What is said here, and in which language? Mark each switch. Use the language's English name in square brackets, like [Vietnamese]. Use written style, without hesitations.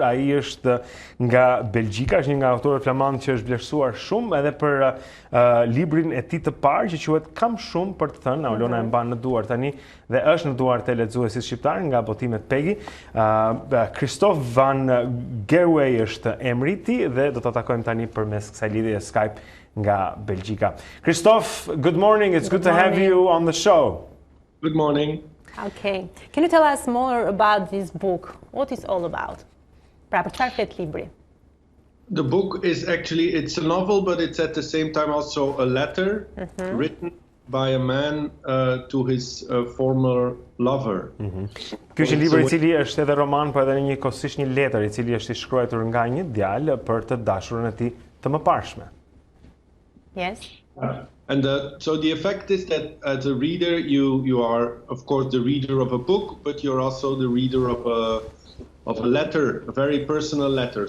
[Albanian] Ai është nga Belgjika, është një nga autorët flamand që është vlerësuar shumë edhe për librin e tij të parë që quhet Kam shumë për të thënë, Aulona e mban në duar tani dhe është në duart e lexuesit shqiptar nga botimet Pegi. Kristof Van Gerruej është emri i tij dhe do ta takojmë tani përmes kësaj lidhje Skype nga Belgjika. [English] Christophe, good morning. It's good to have you on the show. Good morning. Okay. Can you tell us more about this book? What is all about? [Albanian] Pra, për çfarë flet libri? [English] The book is actually, it's a novel, but it's at the same time also a letter written by a man to his former lover. [Albanian] Ky është libri i cili është edhe roman, po edhe njëkohësisht një letër i cili është i shkruar nga një djalë për të dashurën e tij të mëparshme. [English] Yes. And so the effect is that as a reader, you are, of course, the reader of a book, but you're also the reader of a letter, a very personal letter.